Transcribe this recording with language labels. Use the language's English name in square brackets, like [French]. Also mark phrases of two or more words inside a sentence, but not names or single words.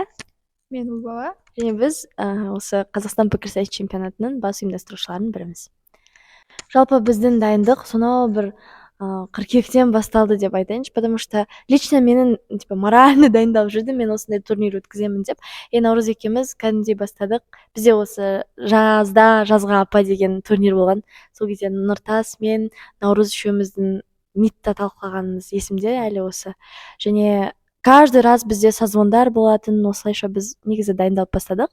[Kazakh] Мен Ұлбала. Және біз осы Қазақстан пікірсайыс чемпионатының бас ұйымдастырушыларының біріміз. Жалпы біздің дайындық сонау бір қыркүйектен басталды деп айтайыншы, [Russian] потому что лично [Kazakh] менің морально дайындалып жүрдім, мен осындай турнир өткіземін деп. Наурыз екеуміз кәдімгідей бастадық. Бізде осы жазға апа деген турнир болған. Сол кезде Нұртас, мен, Наурыз үшеуміздің митта талқылағанымыз есімде әлі осы. Және [Russian] каждый раз [Kazakh] бізде созвондар болатын, осылайша біз негізі дайындалып бастадық.